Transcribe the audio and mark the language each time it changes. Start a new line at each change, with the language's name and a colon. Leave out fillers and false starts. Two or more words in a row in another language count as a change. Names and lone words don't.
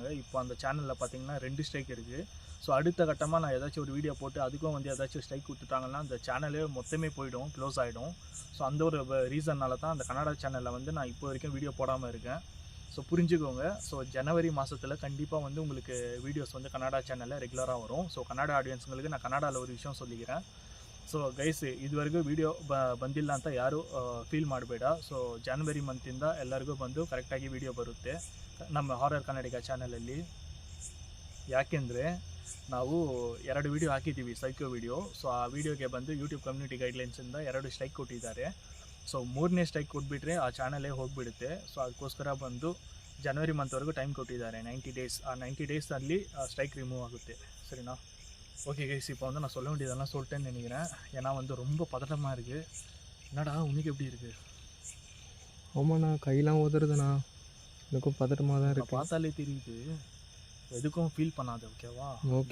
Tamil: இப்போ அந்த சேனலில் பார்த்தீங்கன்னா 2 ஸ்ட்ரைக் இருக்குது. ஸோ அடுத்த கட்டமாக நான் ஏதாச்சும் ஒரு வீடியோ போட்டு அதுக்கும் வந்து ஏதாச்சும் ஸ்ட்ரைக் கொடுத்துட்டாங்கன்னா அந்த சேனலே மொத்தமே போயிடும், க்ளோஸ் ஆகிடும். ஸோ அந்த ஒரு ரீசன்னால தான் அந்த கனடா சேனலில் வந்து நான் இப்போ வரைக்கும் வீடியோ போடாமல் இருக்கேன். ஸோ புரிஞ்சுக்கோங்க. ஸோ ஜனவரி மாதத்தில் கண்டிப்பாக வந்து உங்களுக்கு வீடியோஸ் வந்து கனடா சேனலில் ரெகுலராக வரும். ஸோ கனடா ஆடியன்ஸுங்களுக்கு நான் கனடாவில் ஒரு விஷயம் சொல்லிக்கிறேன்.
English: so guys
Kannada: ಇದುವರೆಗೂ ವಿಡಿಯೋ ಬಂದಿಲ್ಲ ಅಂತ ಯಾರು ಫೀಲ್ ಮಾಡಬೇಡ. ಸೊ ಜನವರಿ ಮಂತಿಂದ ಎಲ್ಲರಿಗೂ ಬಂದು ಕರೆಕ್ಟಾಗಿ ವಿಡಿಯೋ ಬರುತ್ತೆ ನಮ್ಮ ಹಾರರ್ ಕನ್ನಡಿಗ ಚಾನಲಲ್ಲಿ. ಯಾಕೆಂದರೆ ನಾವು 2 ವಿಡಿಯೋ ಹಾಕಿದ್ದೀವಿ
English: psycho video.
Kannada: ಸೊ ಆ ವಿಡಿಯೋಗೆ ಬಂದು
English: YouTube community guidelines
Kannada: 2 ಸ್ಟ್ರೈಕ್ ಕೊಟ್ಟಿದ್ದಾರೆ. ಸೊ 3ನೇ ಸ್ಟ್ರೈಕ್ ಕೊಟ್ಬಿಟ್ರೆ ಆ ಚಾನಲೇ ಹೋಗಿಬಿಡುತ್ತೆ. ಸೊ ಅದಕ್ಕೋಸ್ಕರ ಬಂದು ಜನವರಿ ಮಂತ್ವರೆಗೂ ಟೈಮ್ ಕೊಟ್ಟಿದ್ದಾರೆ, 90 ಡೇಸ್. ಆ 90 ಡೇಸಲ್ಲಿ
English: strike remove
Kannada: ಆಗುತ್ತೆ.
Tamil: சரிண்ணா?
English: okay guys,
Tamil: இப்போ வந்து நான் சொல்ல வேண்டியதெல்லாம் சொல்லிட்டேன்னு நினைக்கிறேன். ஏன்னா வந்து ரொம்ப பதட்டமாக இருக்குது. என்னடா உனக்கு எப்படி இருக்குது? ஆமாண்ணா, கையெல்லாம் உதறதுண்ணா. எனக்கும் பதட்டமாக தான் இருக்குது. பார்த்தாலே தெரியுது. எதுக்கும் ஃபீல் பண்ணாத, ஓகேவா? ஓகே